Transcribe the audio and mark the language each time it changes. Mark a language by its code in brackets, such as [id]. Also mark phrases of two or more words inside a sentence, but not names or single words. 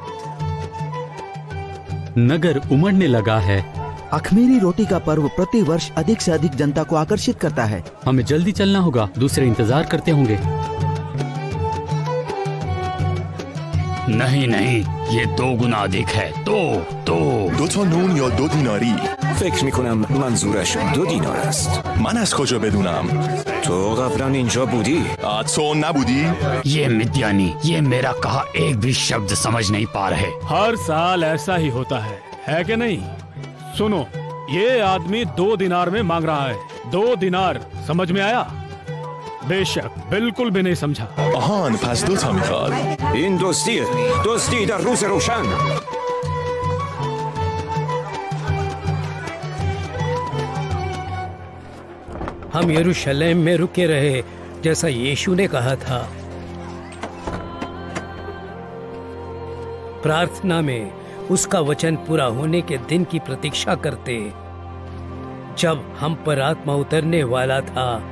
[hi] नगर उमड़ने लगा है। अख़मीरी रोटी का पर्व प्रति वर्ष अधिक से अधिक जनता को आकर्षित करता है। हमें जल्दी चलना होगा, दूसरे इंतजार करते होंगे। नहीं नहीं, ये 2 गुना अधिक है। तो [fa] 2 تا نون یا 2 دیناری؟ فکر میکنم منظورش 2 دینار است. من از کجا بدونم؟ تو قبلا اینجا بودی؟ تو نبودی؟ [hi] ये मिद्यानी ये मेरा कहा एक भी शब्द समझ नहीं पा रहे। हर साल ऐसा ही होता है कि नहीं? सुनो, ये आदमी 2 दिनार में मांग रहा है। 2 दिनार, समझ में आया? बेशक, बिल्कुल भी नहीं समझा। [fa] آهان پس 2 تا میخواد. این دزدی در روز روشن. [hi] हम यरूशलेम में रुके रहे जैसा यीशु ने कहा था। प्रार्थना में उसका वचन पूरा होने के दिन की प्रतीक्षा करते, जब हम पर आत्मा उतरने वाला था।